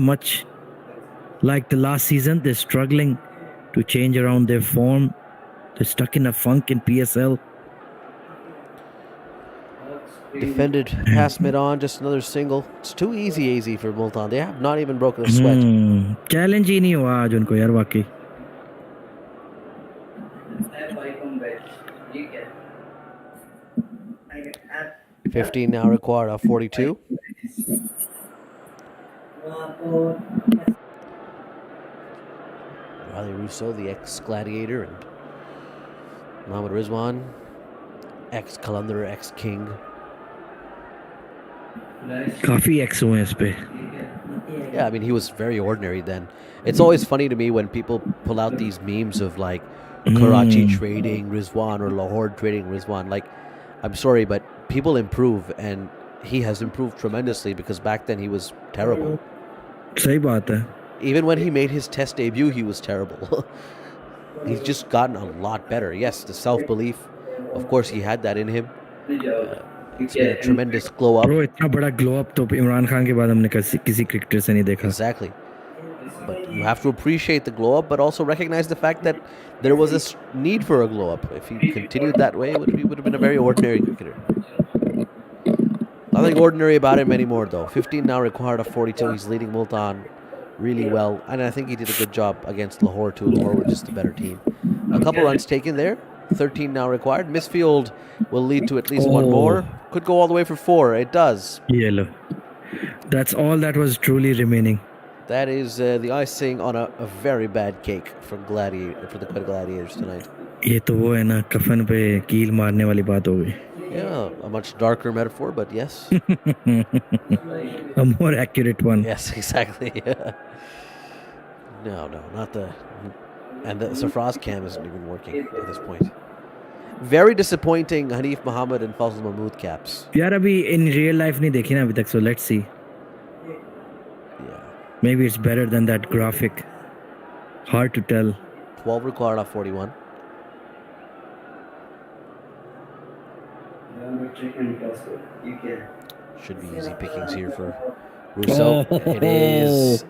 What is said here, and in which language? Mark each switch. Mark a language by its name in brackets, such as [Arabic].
[English] Much like the last season, they're struggling to change around their form. They're stuck in a funk in PSL. Defended past mid on, just another single. It's too easy for Multan. They have not even broken a sweat. [Hindi] Challenge ही नहीं हुआ आज उनको यार वाकई. [English] $15 now required off 42. Riley Russo, the ex-Gladiator, and Mohammad Rizwan, ex-Qalandar, ex-King. [Hindi] काफी x हुए हैं इस पे. [English] Yeah, I mean, he was very ordinary then. It's always funny to me when people pull out these memes of like Karachi trading Rizwan or Lahore trading Rizwan. Like, I'm sorry, but people improve, and he has improved tremendously because back then he was terrible. [Hindi] सही बात है. [English] Even when he made his test debut, he was terrible. He's just gotten a lot better. Yes, the self-belief, of course, he had that in him. It's been a tremendous glow up. [Hindi] Bro, इतना बड़ा glow up तो इमरान खान के बाद हमने किसी cricketer से नहीं देखा. [English] Exactly. But you have to appreciate the glow up, but also recognize the fact that there was this need for a glow up. If he continued that way, it would have been a very ordinary cricketer. Nothing ordinary about him anymore, though. 15 now required of 42. He's leading Multan really well, and I think he did a good job against Lahore too. Lahore were just a better team. A couple runs taken there. 13 now required. Misfield will lead to at least one more. Could go all the way for 4. It does. Yellow. That's all that was truly remaining. That is the icing on a very bad cake for the Quetta Gladiators tonight. [Hindi] ये तो वो है ना कफन पे कील मारने वाली बात हो गई. [English] Yeah, a much darker metaphor, but yes. A more accurate one. Yes, exactly. No, not the... And the Safraz cam isn't even working at this point. Very disappointing Hanif Muhammad and Fazl Mahmood caps. [Hindi] यार अभी in real life नहीं देखी ना अभी तक, [English] so let's see. Yeah. Maybe it's better than that graphic. Hard to tell. 12 required off 41. Should be easy pickings here for Russo. It is.